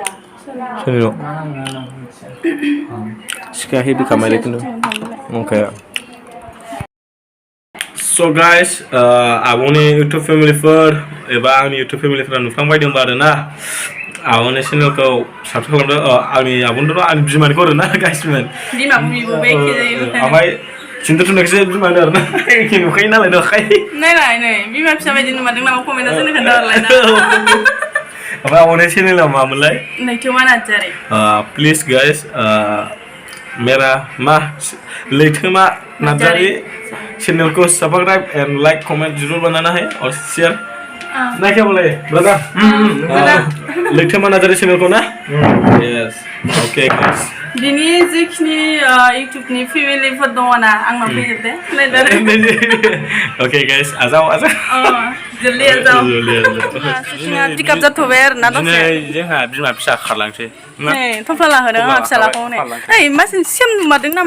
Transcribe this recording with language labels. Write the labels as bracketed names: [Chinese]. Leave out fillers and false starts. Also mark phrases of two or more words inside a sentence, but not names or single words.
[Bodo] सोरनि न' सिखाया हेभि खामायले खिन्थु ओंखाय स' गाइस आब'नि इउटुब फेमिलिफोर एबा आंनि इउटुब फेमिलिफोरा नुफ्लांबायदोंबा आरोना आब'नि चेनेलखौ साबस्क्राइब खालामदो आंनि आब'नोथ' आंनि बिमानिखौ आरोना गासिमोन ओमफ्राय सिन्थु नोंसो बिमानो आरोना एखे नुखायो नालाय नै बिमा फिसा बायदि नुमारदों नामा कमेन्टआव जोंनो खोन्थाहरलायना ओमफ्राय आब'नि चेनेला मामोनलाय लैथोमा नार्जारी [Hindi] प्लिज गाइस मेरा लैथोमा नार्जारी चैनल को [English] subscribe and like [Hindi] कमेंट जरूर बनाना है और शेयर ना क्या बोले ब्रदर लैथोमा नार्जारी चैनल को ना [English] yes okay guys [Bodo] बिनि जेखिनि इउटुबनि फेमिलिफोर दङ ना आंनाव फैजोबदे [English] okay guys [Bodo] आजाव जल्दी आजाव जोंहा पिकआप जाथ'बाय आरोना दसे जोंहा बिमा फिसा खारलांसै नै थफ्ला लाहोदों आंहा फिसालाखौ नै ओइ मासिन सेम नुमारदों नामा